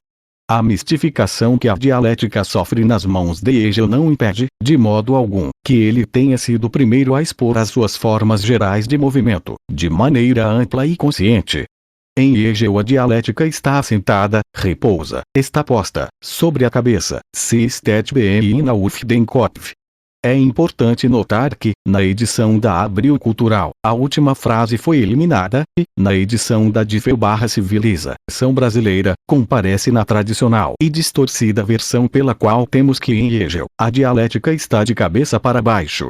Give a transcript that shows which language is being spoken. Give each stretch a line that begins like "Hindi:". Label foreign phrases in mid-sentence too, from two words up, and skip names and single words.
Portuguese: A mistificação que a dialética sofre nas mãos de Hegel não impede, de modo algum, que ele tenha sido o primeiro a expor as suas formas gerais de movimento, de maneira ampla e consciente. Em Hegel a dialética está assentada, repousa, está posta, sobre a cabeça,
German: se steht bem auf den Kopf.
Portuguese: É importante notar que, na edição da Abril Cultural, a última frase foi eliminada, e, na edição da Civilização Brasileira, comparece na tradicional e distorcida versão pela qual temos que em Hegel, a dialética está de cabeça para baixo.